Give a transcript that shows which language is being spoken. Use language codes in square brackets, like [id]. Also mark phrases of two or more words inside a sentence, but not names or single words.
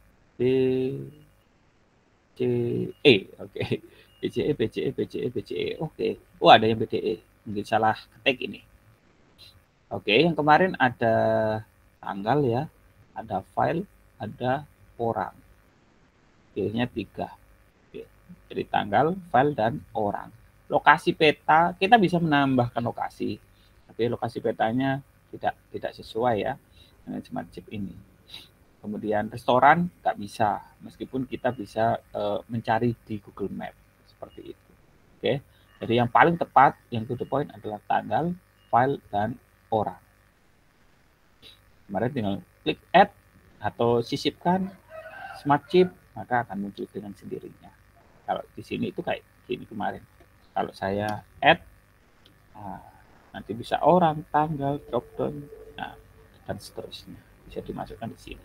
[id] BCE, oke. BCE, BCE, BCE, BCE, oke. Oh, ada yang BDE. Mungkin salah ketik ini. Oke, yang kemarin ada tanggal ya, ada file, ada orang. Pilihnya 3. Oke. Jadi tanggal, file, dan orang. Lokasi peta, kita bisa menambahkan lokasi. Tapi lokasi petanya tidak sesuai ya dengan [en] smart chip [id] ini. Kemudian restoran nggak bisa, meskipun kita bisa mencari di Google Map seperti itu. Oke, jadi yang paling tepat, yang [en] to the point [id] adalah tanggal, file, dan orang. Kemarin tinggal klik add atau sisipkan [en] smart chip, [id] maka akan muncul dengan sendirinya. Kalau di sini itu kayak gini kemarin. Kalau saya add, nanti bisa orang, tanggal, [en] drop down, [id] dan seterusnya bisa dimasukkan di sini.